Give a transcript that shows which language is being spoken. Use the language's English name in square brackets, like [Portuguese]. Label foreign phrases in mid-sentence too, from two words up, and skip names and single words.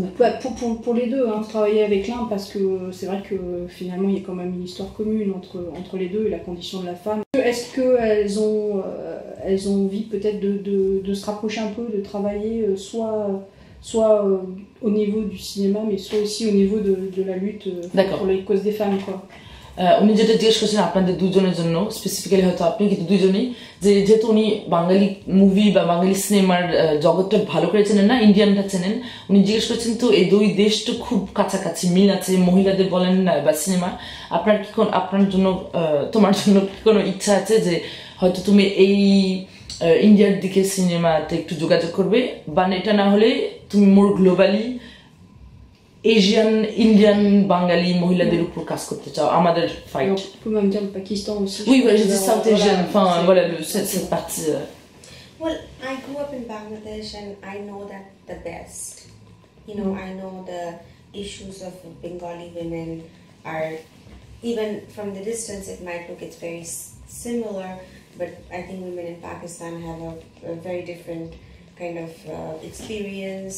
[French] pour les deux, hein, travailler avec l'Inde parce que c'est vrai que finalement il y a quand même une histoire commune entre les deux et la condition de la femme. Est-ce qu'elles ont envie peut-être de se rapprocher un peu, de travailler soit au niveau du cinéma, mais soit aussi au niveau de la lutte pour les causes des femmes, quoi. [Bangla] উনি যেটা জিজ্ঞেস করছেন আপনাদের দুজনের জন্য স্পেসিফিক্যালি, হয়তো আপনি কিন্তু দুজনেই, যেহেতু উনি বাঙালি মুভি বা বাঙালি সিনেমার জগৎটা ভালো করে চেনেন না, ইন্ডিয়ানটা চেনেন, উনি জিজ্ঞেস করছেন তো এই দুই দেশ তো খুব কাছাকাছি মিল আছে মহিলাদের বলেন বা সিনেমা, আপনার জন্য তোমার জন্য কি কোনো ইচ্ছা আছে যে হয়তো তুমি এই ইন্ডিয়ার দিকে সিনেমাতে একটু যোগাযোগ করবে, বা এটা না হলে তুমি [English] more globally Asian Indian [Bangla] বাঙালি মহিলাদের উপর কাজ করতে চাও আমাদের ফাইট? [French] On peut même dire le Pakistan aussi. Oui, voilà, je dis [English] South Asian, [French] voilà cette partie. [English] Well, I grew up in Bangladesh and I know that the best. You know, I know the issues of Bengali women are, even from the distance it might look it's very similar, but I think women in Pakistan have a very different kind of experience.